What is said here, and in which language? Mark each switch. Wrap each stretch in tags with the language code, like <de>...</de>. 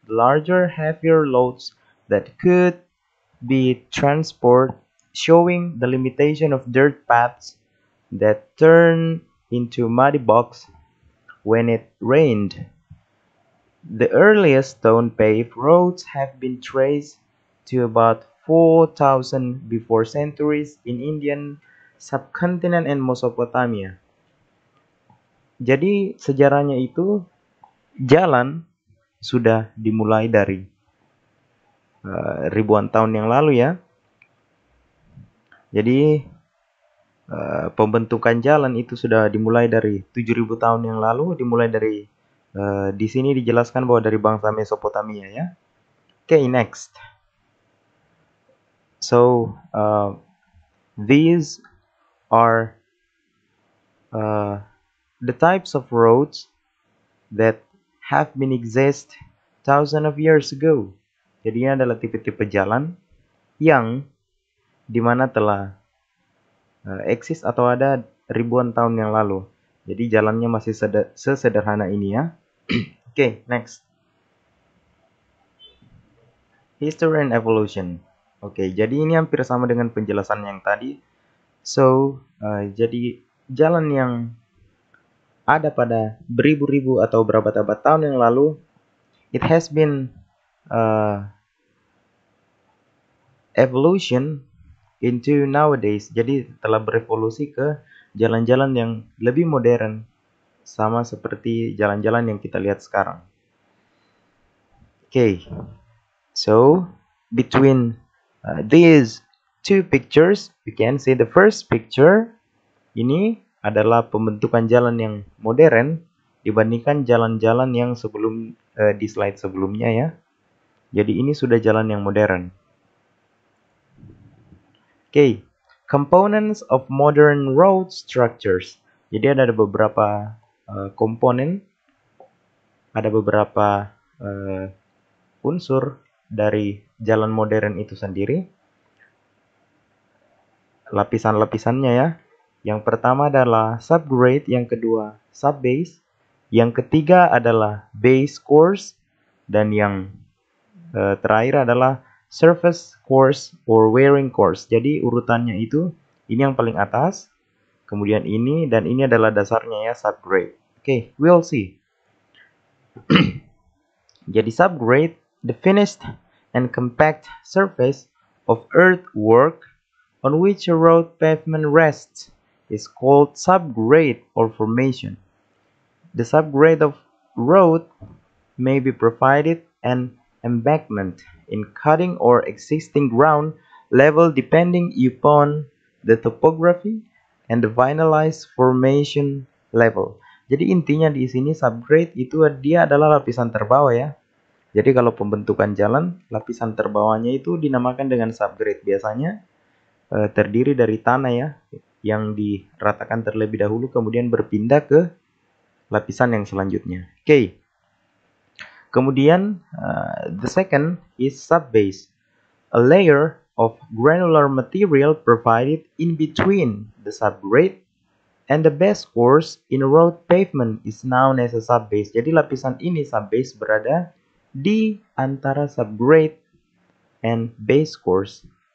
<en>Larger, heavier loads that could be transported, showing the limitation of dirt paths that turn into muddy bogs when it rained. The earliest stone-paved roads have been traced to about 4,000 before centuries in Indian subcontinent and Mesopotamia.</en> <id>Jadi sejarahnya itu jalan sudah dimulai dari ribuan tahun yang lalu ya. Jadi pembentukan jalan itu sudah dimulai dari 7.000 tahun yang lalu, dimulai dari di sini dijelaskan bahwa dari bangsa Mesopotamia ya.</id> <en>Okay, next. So these are the types of roads that have been exist thousands of years ago.</en> <id>Jadi ini adalah tipe-tipe jalan yang dimana telah eksis atau ada ribuan tahun yang lalu. Jadi jalannya masih sesederhana ini ya.</id> <en>Okay, next. History and evolution.</en> <id>Oke, jadi ini hampir sama dengan penjelasan yang tadi. So, jadi jalan yang ada pada beribu-ribu atau berabad-abad tahun yang lalu,</id> <en>it has been evolution into nowadays.</en> <id>Jadi telah berevolusi ke jalan-jalan yang lebih modern, sama seperti jalan-jalan yang kita lihat sekarang.</id> <en>Okay, so between these two pictures, you can see the first picture.</en> <id>Ini adalah pembentukan jalan yang modern dibandingkan jalan-jalan yang sebelum di slide sebelumnya ya. Jadi ini sudah jalan yang modern.</id> <en>Okay, components of modern road structures.</en> <id>Jadi ada beberapa komponen, ada beberapa unsur dari jalan modern itu sendiri. Lapisan-lapisannya ya. Yang pertama adalah subgrade, yang kedua subbase, yang ketiga adalah base course, dan yang terakhir adalah surface course or wearing course. Jadi urutannya itu, ini yang paling atas, kemudian ini, dan ini adalah dasarnya ya, subgrade.</id> <en>Okay, we'll see.</en> <id>Jadi</id> <en>subgrade, the finished and compact surface of earthwork on which a road pavement rests is called subgrade or formation. The subgrade of road may be provided an embankment in cutting or existing ground level depending upon the topography and the vinylized formation level.</en> <id>Jadi intinya di sini subgrade itu dia adalah lapisan terbawah ya. Jadi kalau pembentukan jalan, lapisan terbawahnya itu dinamakan dengan subgrade. Biasanya terdiri dari tanah ya, yang diratakan terlebih dahulu kemudian berpindah ke lapisan yang selanjutnya. Okay. Kemudian</id> <en>the second is subbase, a layer of granular material provided in between the subgrade and the base course in road pavement is known as a subbase.</en> <id>Jadi lapisan ini subbase berada di antara subgrade and base course.</id>